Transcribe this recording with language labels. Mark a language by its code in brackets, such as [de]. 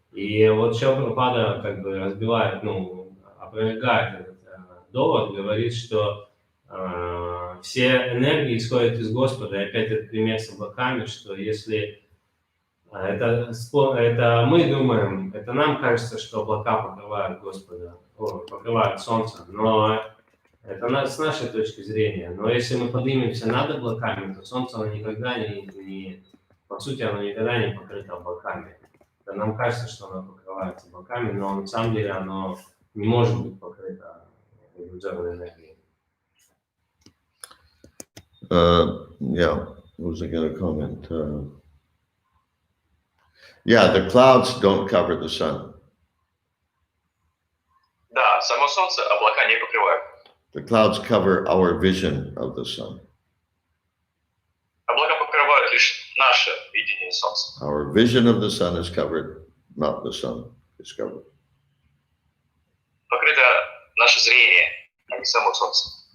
[ru] И вот Шрила Прабхупада как бы разбивает, опровергает этот довод, говорит, что все энергии исходят из Господа. И опять этот пример с облаками, что если это мы думаем, это нам кажется, что облака покрывают Господа, покрывают Солнце, но это с нашей точки зрения. Но если мы поднимемся над облаками, то Солнце оно никогда по сути, оно никогда не покрыто облаками. Это нам кажется, что оно покрывается облаками, но на самом деле оно не может быть покрыто иллюзорной энергией. [en] Yeah, what was I going to comment? Yeah, the clouds don't cover the sun. [ru] Да, само Солнце облака не покрывают. [en] The clouds cover our vision of the sun. [ru] Облака покрывают лишь наше видение Солнца. [en] Our vision of the sun is covered, not the sun is covered. [ru] Покрыто наше зрение, а не само Солнце.